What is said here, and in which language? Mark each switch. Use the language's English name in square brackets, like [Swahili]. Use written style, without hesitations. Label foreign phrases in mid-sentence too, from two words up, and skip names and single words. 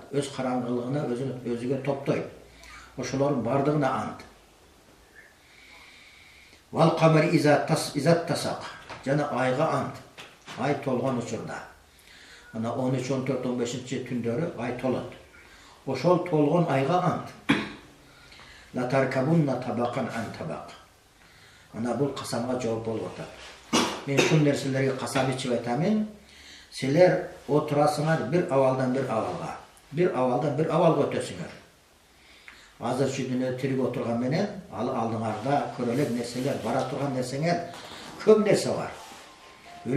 [Kyrgyz] Өз караңгылыгына өзүгө топтойт. Ошолордун бардыгына ант. [Arabic] والقمر إذا اتسق. [Kyrgyz] Жана айга ант. Ай толгон учурда. Ана 13, 14, 15 түндөрү ай толот. Ошол толгон айга ант. [Arabic] لتركبن طبقا عن طبق. [Kyrgyz] Ана бул касамга жооп болуп атат. Мен ушул нерселерге касам ичип айтамын. Силер отурасыңар бир абалдан бир абалга. Бир абалдан бир абалга өтөсүңөр. Азыр шу дүйнөдө тирик отурган менен ал алдыңарда көрөлөк нерселер, бара турган нерсеңер көп нерсе бар.